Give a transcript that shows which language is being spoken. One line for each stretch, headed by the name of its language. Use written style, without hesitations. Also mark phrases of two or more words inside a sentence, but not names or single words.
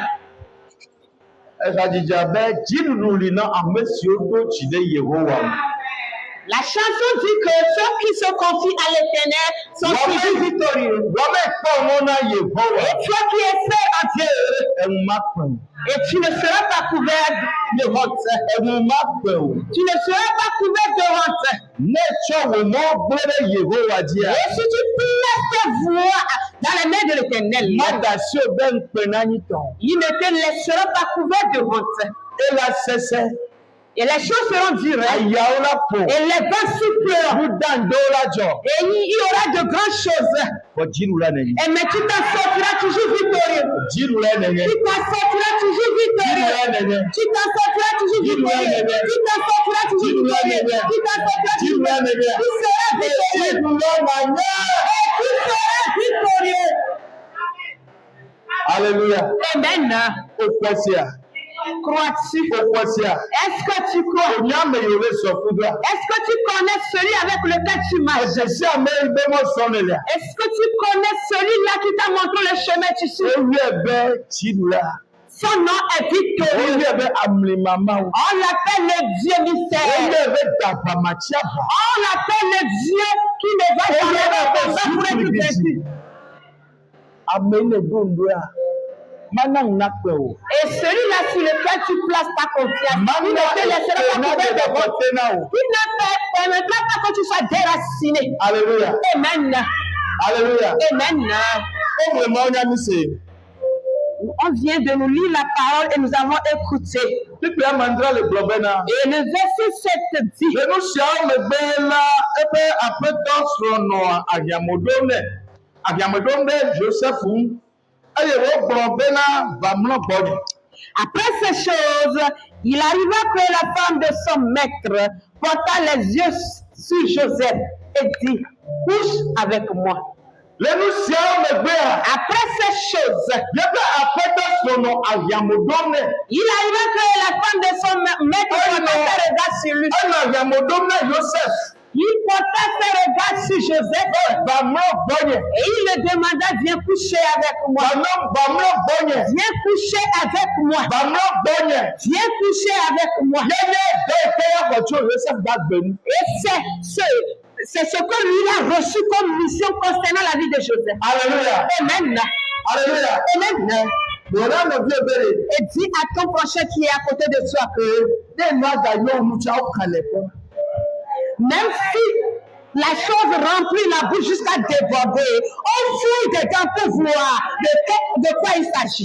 Ewe: Ezadidza be dziɖuɖu li na ame siwo ɖo dzi ɖe Yehowa ŋu.
French: La chanson dit que ceux qui se confient à l'Éternel sont toujours victorieux.
Ewe: Wamekpɔ mɔ na Yehowa.
French: Et toi qui es fait en Dieu,
Ewe: Eŋu makpe o.
French: et tu ne seras pas couvert de honte.
Ewe: Eŋu makpe o.
French: Tu ne seras pas couvert de honte.
Ewe: Ne tsɔ wò mɔ gblẽ ɖe Yehowa dzia.
French: Et si tu places tes voix dans les mains de l'Éternel,
Ewe: Mada si o be ŋukpe na nyitɔ.
French: il ne te laissera pas couvert de honte.
Ewe: Ela sese.
French: Et les choses seront dures.
Ewe: Ayawo la po.
French: Et les vents souffleront.
Ewe: Nudandowo la dzɔ.
French: Et il y aura de grandes choses.
Ewe: Bɔ dziɖu la nenye.
French: Et mais tu t'en sortiras toujours victorieux.
Ewe: Dziɖu la nenye.
French: Tu t'en sortiras toujours victorieux.
Ewe: Dziɖu la nenye.
French: Tu t'en sortiras toujours victorieux. Tu t'en sortiras toujours victorieux. Tu t'en sortiras toujours victorieux. Tu seras victorieux.
Ewe: Dziɖu la nenye.
French: Et tu seras victorieux. Alléluia. Amen.
Ewe: O kpɔ sia.
French: Crois-tu?
Ewe: O kpɔ sia.
French: Est-ce que tu crois?
Ewe: Onyame yi o le sɔku do a.
French: Est-ce que tu connais celui avec lequel tu marches?
Ewe: Esi ame yi be mɔ sɔ ne lia.
French: Est-ce que tu connais celui-là qui t'a montré le chemin tu suis?
Ewe: Ewie be dziɖu la.
French: Son nom est victorieux.
Ewe: Ewie be amlimamawo.
French: On l'appelle le Dieu mystère.
Ewe: Ewie be dagbamatsiaba.
French: On l'appelle le Dieu qui ne va jamais répondre pour être vaincu.
Ewe: Ame yi ne do ŋdo a. Mana ŋu nakpe o.
French: Et celui-là sur lequel tu places ta confiance, il ne te laissera pas couvert de honte. Il ne permettra pas que tu sois déraciné. Alléluia. Amen. Alléluia. Amen.
Ewe: O vraiment nya mi se.
French: On vient de nous lire la parole et nous avons écouté.
Ewe: Pipi amandra le gblɔ bena.
French: Et le verset 7 dit,
Ewe: Le nu siawo megbe la ebe aƒetɔ srɔ̃ nɔ ahiãmedom nɛ. Ahiãmedom ɖe Joseph ŋu. Eye wogblɔ bena vamlɔ gbɔnye.
French: après ces choses, il arriva que la femme de son maître porta les yeux sur Joseph et dit, couche avec moi.
Ewe: Le nu siawo megbea.
French: Après ces choses,
Ewe: Yebe aƒetɔ srɔ̃ nɔ ahiãmedom nɛ.
French: il arriva que la femme de son maître porta ses regards sur lui.
Ewe: Enɔ ahiãmedom nɛ Joseph.
French: Il porta ses regards sur Joseph
Ewe: Vamlɔ gbɔnye.
French: et il le demanda, viens coucher avec moi.
Ewe: Vamlɔ gbɔnye.
French: Viens coucher avec moi.
Ewe: Vamlɔ gbɔnye.
French: Viens coucher avec moi.
Ewe: Yenye de ke ya xɔ tso Joseph gbagbe nu.
French: Et c'est C'est ce que lui a reçu comme mission concernant la vie de Joseph. Alléluia. Amen. Alléluia. Amen. Voilà mon Dieu béni. Et dis à ton prochain qui est à côté de toi que Des noix d'agneau, nous t'avons calé. même si la chose remplit la bouche jusqu'à déborder, on fouille dedans pour voir de quoi il s'agit.